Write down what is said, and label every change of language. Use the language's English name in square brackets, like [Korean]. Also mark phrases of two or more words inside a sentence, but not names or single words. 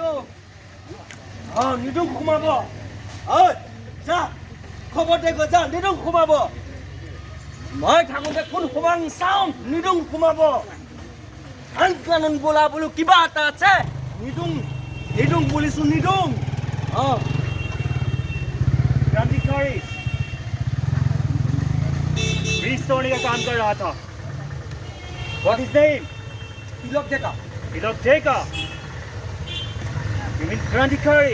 [Assamese] নিদুং সোমাব যা খবৰ দে গৈ যা নিদুং সোমাব মই থাকোঁতে কোন সোমাং চাওঁ নিদুং সোমাব আন কানুন বোলা বোলো কিবা এটা আছে নিদুং বুলিছো নিদুং [Hindi] क्रांतिकारी ब्रिज तोड़ने का काम कर रहा था [English] What is name? [Hindi] তিলক ডেকা [English] Tilak Deka. You mean क्रांतिकारी